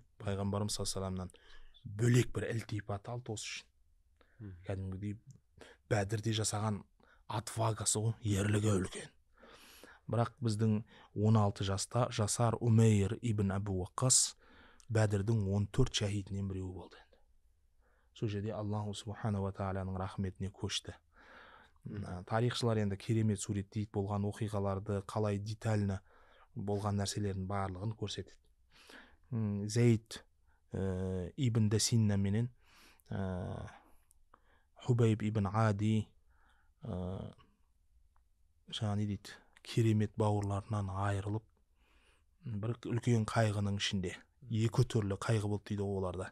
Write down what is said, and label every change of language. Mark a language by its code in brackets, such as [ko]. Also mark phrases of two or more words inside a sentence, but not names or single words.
[kk] Пайғамбарымыз [ar] صلى الله عليه وسلم [kk] бөлек бір ілтипат алды осы үшін. Кәдімгідей Бәдірде жасаған отвагасы ғой, ерлігі үлкен. Бірақ біздің 16 жасар Умейр ибн Абу Ваққас Бәдірдің 14 шахидінен біреуі болды. Сол жерде [ar] الله سبحانه وتعالى [kk] рахметіне көшті. Тарихшылар енді керемет суреттейді, болған оқиғаларды, қалай детально болған нәрселердің барлығын көрсетеді. Зейд ибн Дасинна менен Хубайб ибн Ади жаңа не дейді, керемет бауырларынан айырылып, бір үлкен қайғының ішінде, екі түрлі қайғы болды дейді оларда.